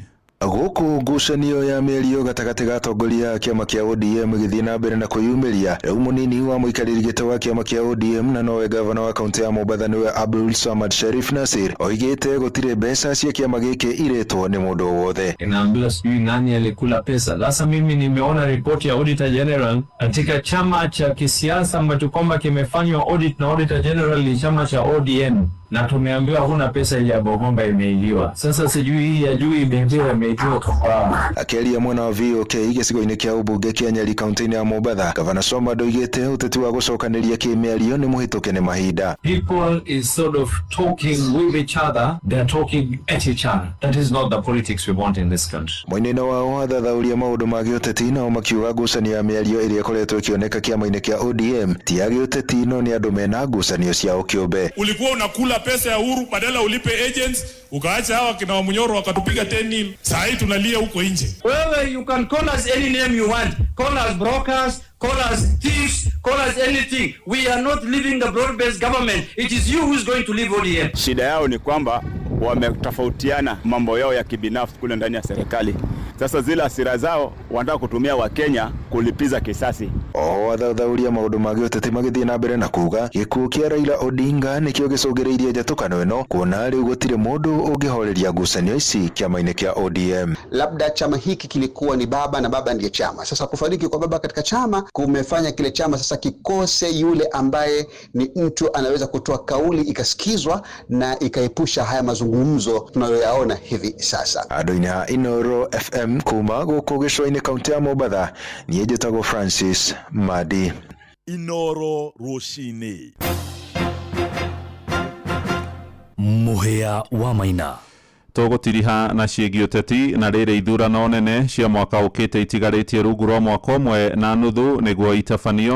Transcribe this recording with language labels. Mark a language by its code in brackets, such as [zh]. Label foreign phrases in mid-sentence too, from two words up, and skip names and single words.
[ki] Guku ngucanio ya mĩario gatagatĩ ga atongoria a kĩama kĩa ODM gĩthiĩ na mbere na kũyumĩria, rĩu mũnini wa mũikarĩri gĩtĩ wa kĩama kĩa ODM na nowe gavana wa kaunti ya Mombatha nĩwe Abdul Swamad Sharif Nassir oigĩte gũtirĩ mbeca cia kĩama gĩkĩ iretwo nĩ mũndũ o wothe. [sw] Inaambiwa sijui nani alikula pesa. Sasa mimi nimeona ripoti ya Auditor General katika chama cha kisiasa ambacho kwamba kimefanywa audit na Auditor General ni chama cha ODM. Na tumeambiwa huna pesa ya bomba imeiliwa. Sasa sijui hii ya juu imeingiwa kwa. [ki] Akiaria mwena wa VOK gĩcigo-inĩ kĩa ũmbunge kĩa Nyeri kaunti-inĩ ya Mombatha, Gavana Swamad oigĩte ũteti wa gũcokanĩria kĩmĩario nĩ mũhĩtũke nĩ mahinda. [en] People is sort of talking with each other, they are talking at each other. That is not the politics we want in this country. [ki] Mwena wao athathauria maũndũ ma gĩũteti nao makiuga ngucanio ya mĩario ĩrĩa ĩkoretwo ĩkĩoneka kĩama-inĩ kĩa ODM ti ya gĩũteti no nĩ andũ mena ngucanio ciao kĩũmbe. [sw] Ulikuwa unakula pesa ya Uhuru badala ulipe agents, ukaacha hawa kina Wamunyoro wakatupiga 10-0. Sasa hii tunalia huko nje. [en] Well, you can call us any name you want. Call us brokers, call us thieves, call us anything. We are not leaving the broad-based government. It is you who is going to leave ODM. [sw] Shida yao ni kwamba wametofautiana mambo yao ya kibinafsi kule ndani ya serikali. Sasa zile hasira zao wanataka kutumia Wakenya kulipiza kisasi. [ki] Wathathauria maũndũ ma gĩũteti magĩthiĩ na mbere na kuga gĩkuũ kĩa Raila Odinga nĩkĩo gĩcũngĩrĩirie njatũkano ĩno, kuona rĩu gũtirĩ mũndũ ũngĩhoreria ngucanio ici kĩama-inĩ kĩa ODM. [sw] Labda chama hiki kilikuwa ni baba na baba ndiye chama. Sasa kufariki kwa baba katika chama kumefanya kile chama sasa kikose yule ambaye ni mtu anaweza kutoa kauli ikasikizwa na ikaepusha haya mazungumzo tunayoyaona hivi sasa. [ki] Andũ-inĩ ha Inoro FM kuma gũkũ gĩcũa-inĩ kaunti ya Mombatha, niĩ njĩtagwo Francis Madi. Inoro Rushine Muhea wa Maina. Tũgũtiriha na ciĩgiĩ ũteti na rĩrĩ ithurano nene cia mwaka ũkĩte itigarĩtie rungu rwa mwaka ũmwe na nuthu nĩguo itabanio.